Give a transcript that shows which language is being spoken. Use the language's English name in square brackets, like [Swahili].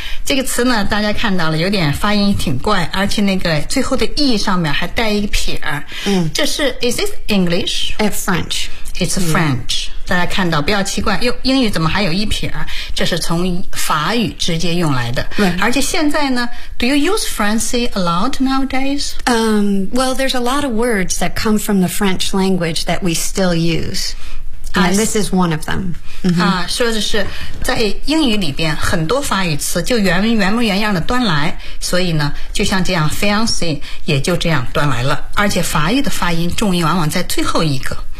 [Chinese] 这个词呢大家看到了有点发音挺怪，而且那个最后的 E 上面还带一个撇儿、嗯、这是 [English] Is this English? It's French. It's French.、Mm-hmm. [Chinese] 大家看到不要奇怪，英语怎么还有一撇儿？这是从法语直接用来的。 [English] Right. [Chinese] 而且现在呢 [English] ,do you use Francais a lot nowadays? Well, there's a lot of words that come from the French language that we still use. And this is one of them.、 Mm-hmm. [Chinese] 啊、说的是在英语里边很多法语词就原模原样的端来，所以呢就像这样 Fiancé 也就这样端来了。而且法语的发音重音往往在最后一个。